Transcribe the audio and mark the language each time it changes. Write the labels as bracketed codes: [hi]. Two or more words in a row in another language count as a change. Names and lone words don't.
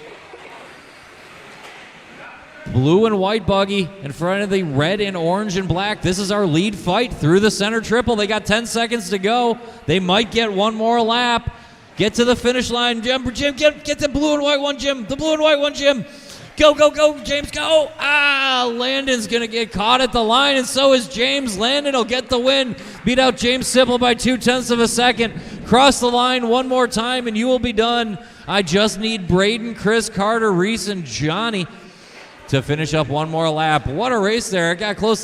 [en] Blue and white buggy in front of the red and orange and black. This is our lead fight through the center triple. They got 10 seconds to go. They might get one more lap. Get to the finish line. Jim, get the blue and white one, Jim. The blue and white one, Jim. Go, go, go, James, go. Landon's going to get caught at the line, and so is James. Landon will get the win. Beat out James Sipple by 0.2 of a second. Cross the line one more time, and you will be done. I just need Braden, Chris, Carter, Reese, and Johnny to finish up one more lap. What a race there. It got close.